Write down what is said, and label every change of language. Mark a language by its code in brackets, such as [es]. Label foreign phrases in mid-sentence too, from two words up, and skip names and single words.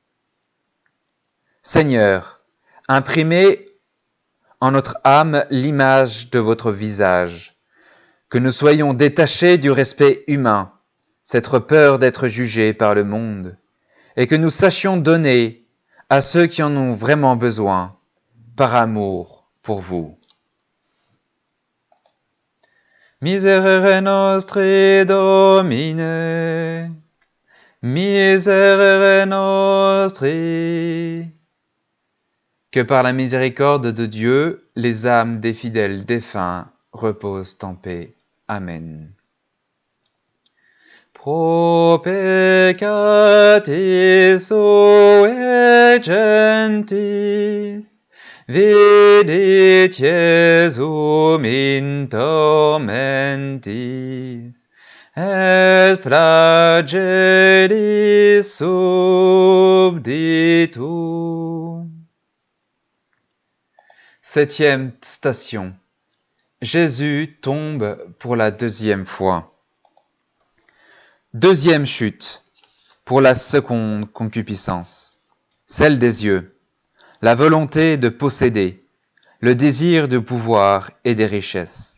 [fr] Seigneur, imprimez en notre âme l'image de votre visage, que nous soyons détachés du respect humain, cette peur d'être jugés par le monde, et que nous sachions donner à ceux qui en ont vraiment besoin, par amour pour vous. [la] Miserere nostri Domine, miserere nostri. [fr] Que par la miséricorde de Dieu, les âmes des fidèles défunts reposent en paix. Amen. [la] Pro peccatis suae gentis, vidit Iesum in tormentis, et flagellis subditum. [fr] Septième station. Jésus tombe pour la deuxième fois. Deuxième chute, pour la seconde concupiscence, celle des yeux, la volonté de posséder, le désir de pouvoir et des richesses.